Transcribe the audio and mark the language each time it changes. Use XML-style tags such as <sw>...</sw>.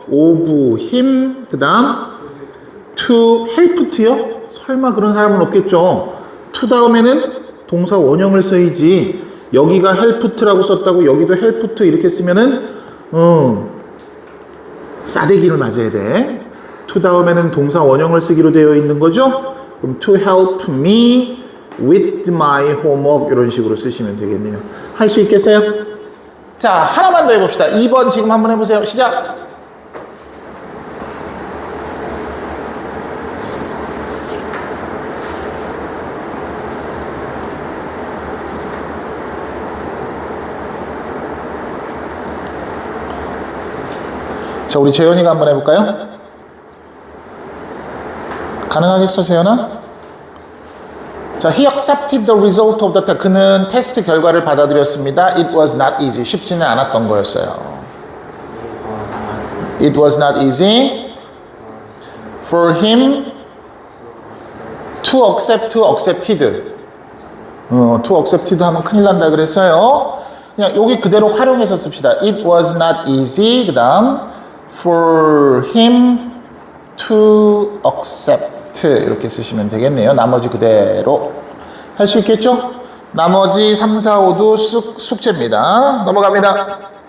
<en>of him</en> <ko>그 다음</ko> <en>to help to요?</en> <ko>설마 그런 사람은 없겠죠. to 다음에는 동사 원형을 써야지. 여기가 help to라고 썼다고 여기도 help to 이렇게 쓰면은 싸대기를 맞아야 돼. to 다음에는 동사 원형을 쓰기로 되어 있는 거죠. 그럼</ko> <en>to help me with my homework</en> <ko>이런 식으로 쓰시면 되겠네요. 할 수 있겠어요? 자, 하나만 더 해봅시다. 2번 지금 한번 해보세요. 시작. 자, 우리 재현이가 한번 해볼까요? 가능하겠어, 재현아? 자,</ko> <en>he accepted the result of the test.</en> <ko>그는 테스트 결과를 받아들였습니다.</ko> <en>It was not easy.</en> <ko>쉽지는 않았던 거였어요.</ko> <en>It was not easy for him to accept, to accepted. to accepted</en> <ko>하면 큰일 난다 그랬어요. 그냥 여기 그대로 활용해서 씁시다.</ko> <en>It was not easy.</en> <ko>그 다음</ko> <en>for him to accept</en> <ko>이렇게 쓰시면 되겠네요. 나머지 그대로 할 수 있겠죠? 나머지 3, 4, 5도 숙제입니다. 넘어갑니다.</ko>